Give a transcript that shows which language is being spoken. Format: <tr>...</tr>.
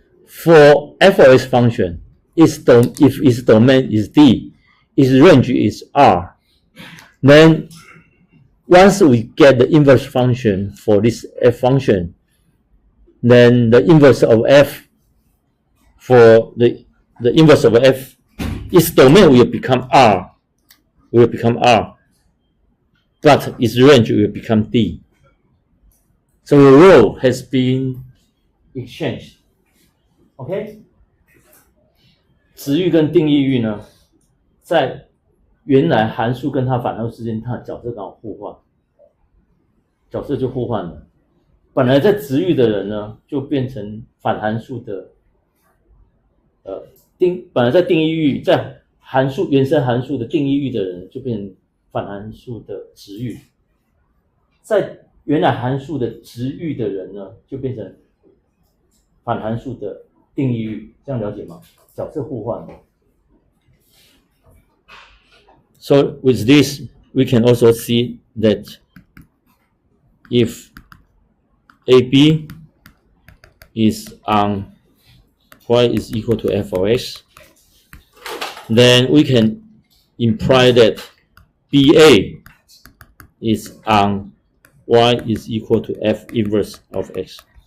<en>For f of x function, if its domain is D, its range is R, then once we get the inverse function for this f function, then the inverse of f for the inverse of f, its domain will become R, but its range will become D. So the role has been exchanged.</en> <zh>OK， 值域跟定义域呢，在原来函数跟它反函数之间，它的角色刚好互换，角色就互换了。本来在值域的人呢，就变成反函数的，本来在定义域，在函数原生函数的定义域的人，就变成反函数的值域。在原来函数的值域的人呢，就变成反函数的定义域，这样了解吗？角色互换。</zh> <en>So with this, we can also see that if AB is on y is equal to f of x, then we can imply that BA is on y is equal to f inverse of x.</en>